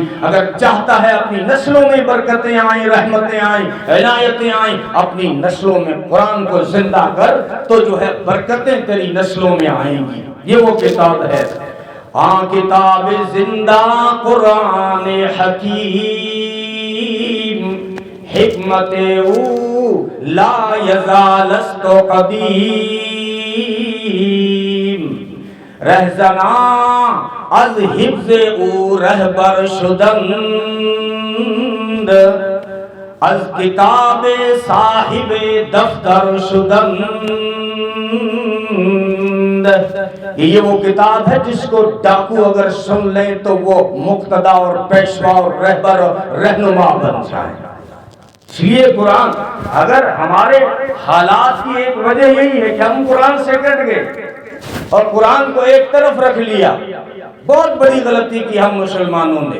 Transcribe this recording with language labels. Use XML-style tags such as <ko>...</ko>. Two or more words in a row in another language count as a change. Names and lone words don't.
<ur>اگر چاہتا ہے اپنی نسلوں میں برکتیں آئیں، رحمتیں آئیں، عنایتیں آئیں، اپنی نسلوں میں قرآن کو زندہ کر تو جو ہے برکتیں تیری نسلوں میں آئیں گی۔ یہ وہ کتاب ہے، ہاں</ur> <fa>کتاب زندہ قرآن حکیم، حکمت او لا یزال است قدیم، رہزنا از حفظ او رہبر شدند، از کتاب صاحب دفتر شدند۔</fa> <ur>یہ وہ کتاب ہے جس کو ڈاکو اگر سن لیں تو وہ مقتدا اور پیشوا اور رہبر اور رہنما بن جائے۔ اس لیے قرآن، اگر ہمارے حالات کی ایک وجہ یہی ہے کہ ہم قرآن سے کٹ گئے اور قرآن کو ایک طرف رکھ لیا، بہت بڑی غلطی کی ہم مسلمانوں نے۔</ur>